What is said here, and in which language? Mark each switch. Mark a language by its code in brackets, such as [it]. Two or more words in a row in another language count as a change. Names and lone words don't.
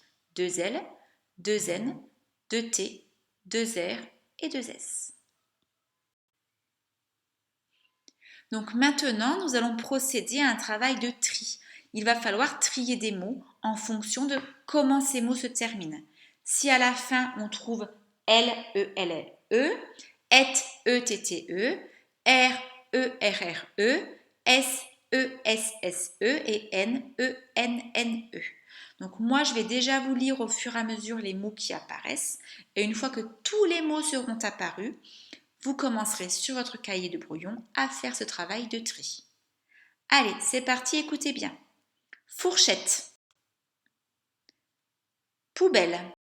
[fr] 2 L, 2 N, 2 T, 2 R et 2 S. Donc maintenant, nous allons procéder à un travail de tri. Il va falloir trier des mots en fonction de comment ces mots se terminent. Si à la fin on trouve L, E, L, L, E, et, E, T, T, E, R, E, R, R, E, S, E, S, S, E et N, E, N, N, E. Donc moi, je vais déjà vous lire au fur et à mesure les mots qui apparaissent. Et une fois que tous les mots seront apparus, vous commencerez sur votre cahier de brouillon à faire ce travail de tri. Allez, c'est parti, écoutez bien. Fourchette, poubelle,